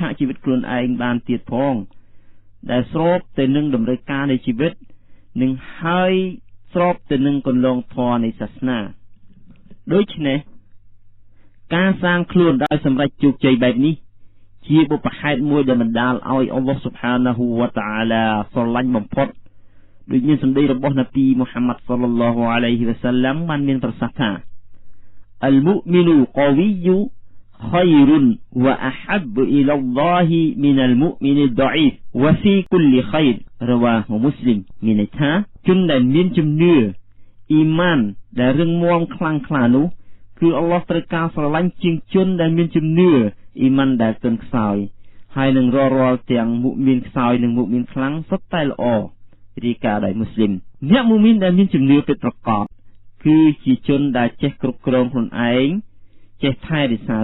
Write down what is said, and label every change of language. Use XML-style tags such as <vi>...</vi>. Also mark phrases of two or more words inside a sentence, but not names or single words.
<km>កជីវិតខ្លួនឯងបានទៀតផងដែលស្របទៅនឹងតម្រូវការនៃជីវិតនិងហើយស្របទៅនឹងគន្លងធម៌នៃសាសនាដូច្នេះការសាងខ្លួនដោយសម្រេចជោគជ័យបែបនេះជាបុព្វហេតុមួយដែលបណ្ដាលឲ្យអល់ឡោះ</km> <ar>سبحانه وتعالى</ar> <km>ស្រឡាញ់បំផុតដូចមានសម្ដីរបស់នប៊ីមូហាម៉ាត់</km> <ar>صلى الله عليه وسلم</ar> <km>បានមានប្រសាសន៍ថា</km> <ar>المؤمن القوي خير وأحب إلى الله من المؤمن الضعيف وفي كل خير رواه مسلم</ar> <km>មានន័យថាជនដែលមានជំនឿអ៊ីម៉ានដែលរឹងមាំខ្លាំងក្លានោះគឺអល់ឡោះត្រូវការស្រឡាញ់ជាងជនដែលមានជំនឿអ៊ីម៉ានដែលទន់ខ្សោយហើយនឹងរាល់ទាំងមុមីនខ្សោយនិងមុមីនខ្លាំងសុទ្ធតែល្អរីកាដោយមូស្លីមអ្នកមុមីនដែលមានជំនឿពិតប្រាកដគឺជាជនដែលចេះគ្រប់គ្រងខ្លួនឯងចេះថែរក្សា</km>